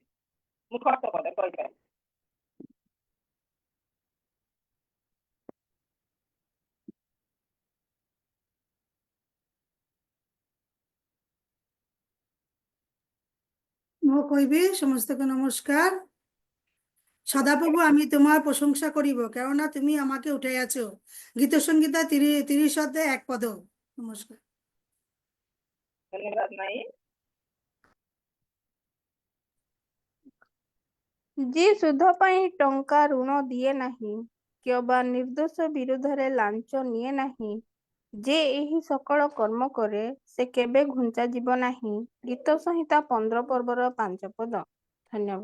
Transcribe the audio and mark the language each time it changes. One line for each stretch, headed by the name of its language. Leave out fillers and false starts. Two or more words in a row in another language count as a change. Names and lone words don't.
Odia: ମୁଖସ୍ଥ କଲେ କହିପାରିବେ। ମୁଁ କହିବି, ସମସ୍তকে নমস্কার।
Bangla: সদাপ্রভু, আমি তোমার প্রশংসা করিব, কেননা তুমি আমাকে উঠাইয়াছো। গীত সংহিতা 30:1 নমস্কার। ধন্যবাদ নাই।
Odia: ଯିଏ ସୁଧ ପାଇଁ ଟଙ୍କା ଋଣ ଦିଏ ନାହିଁ, କିମ୍ବା ନିର୍ଦ୍ଦୋଷ ବିରୁଦ୍ଧରେ ଲାଞ୍ଚ ନିଏ ନାହିଁ, ଯେ ଏହି ସକଳ କର୍ମ କରେ, ସେ କେବେ ଘୁଞ୍ଚା ଯିବ ନାହିଁ। ଗୀତ ସଂହିତା 15 ପର୍ବର 5 ପଦ। ଧନ୍ୟବାଦ।